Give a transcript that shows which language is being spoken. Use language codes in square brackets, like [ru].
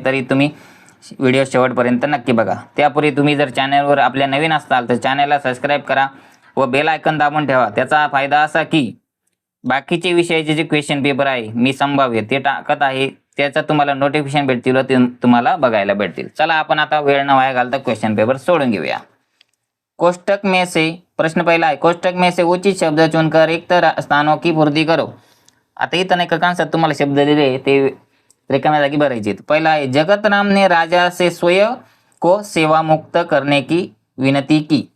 [mr] तरी तुम्ही व्हिडिओ शेवटपर्यंत नक्की बघा। त्यापूर्वी तुम्ही जर चॅनलवर आपल्या नवीन असाल तर चॅनलला सबस्क्राईब करा व बेल आयकॉन दाबून ठेवा। त्याचा फायदा असा की बाकीचे विषयाचे जे क्वेश्चन पेपर आहे मी संभाव्य ते टाकत आहे, त्याचा तुम्हाला नोटिफिकेशन भेटतील व तुम्हाला बघायला भेटतील। चला आपण आता वेळ न वाया घालता क्वेश्चन पेपर सोडून घेऊया। [hi] कोष्टक में से प्रश्न [mr] पहिला आहे, [hi] कोष्टक में से उचित शब्द चुनकर रिक्त स्थानों की पूर्ति करो। [mr] आता इथं एक कांसात तुम्हाला शब्द दिले ते रिकाम्या जागी भरायचे। पहिला आहे, [hi] जगतराम ने राजा से स्वयं को सेवा मुक्त करने की विनती की।